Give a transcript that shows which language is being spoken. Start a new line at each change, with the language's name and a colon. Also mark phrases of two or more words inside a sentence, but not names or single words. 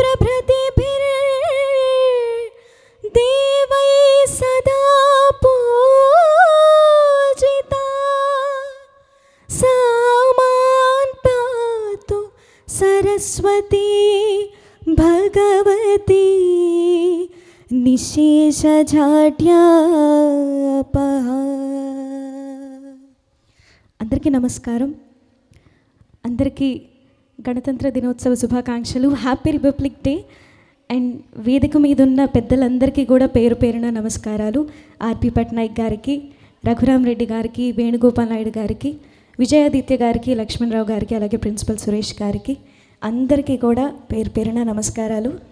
Sanskrit: प्रभृतिभिर्देवैः सदा पूजिता सा मां पातु सरस्वती भगवती निशेषजाड्यापः।
Telugu: అందరికీ నమస్కారం. అందరికీ గణతంత్ర దినోత్సవ శుభాకాంక్షలు.
English: Happy Republic Day.
Telugu: అండ్ వేదిక మీద ఉన్న పెద్దలందరికీ కూడా పేరు పేరున నమస్కారాలు. ఆర్పి పట్నాయక్ గారికి, రఘురామ్ రెడ్డి గారికి, వేణుగోపాల్ నాయుడు గారికి, విజయాదిత్య గారికి, లక్ష్మణరావు గారికి, అలాగే ప్రిన్సిపల్ సురేష్ గారికి అందరికీ కూడా పేరు పేరున నమస్కారాలు.